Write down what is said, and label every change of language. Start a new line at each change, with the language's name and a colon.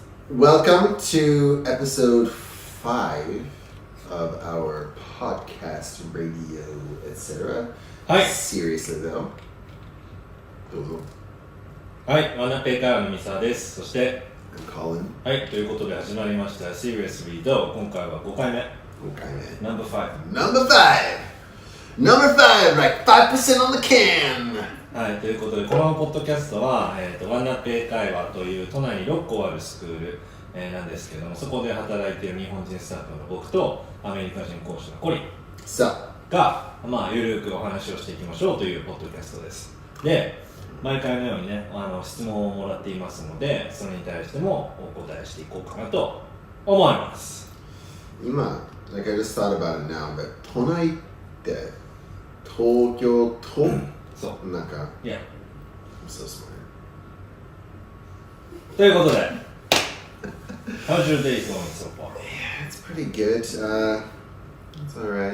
English: Welcome to episode 5 of our podcast, radio, etc.
Japanese: はい。
English: Seriously though.
Japanese: どうぞ。はい、ワンナペイ会話の三沢です。そして、
English: I'm Colin.
Japanese: はい、ということで始まりました Seriously と今回は5回目。 5回目。
English: Number 5。 Number 5! Like 5% on the can!
Japanese: はい、ということで、このポッドキャストは、ワンナペイ会話という都内に6校あるスクール、なんですけれども、そこで働いている日本人スタッフの僕とアメリカ人講師のコリンが、ゆるくお話をしていきましょうというポッドキャストです。で、毎回のようにね、質問をもらっていますので、それに対してもお答えしていこうかなと思います。今、
English: like I just thought about it now, but
Japanese: 都内って東京と、そう。なんか、
English: Yeah. I'm so smart.
Japanese: ということで、
English: How's your day going so far? Yeah, it's pretty good. It's alright.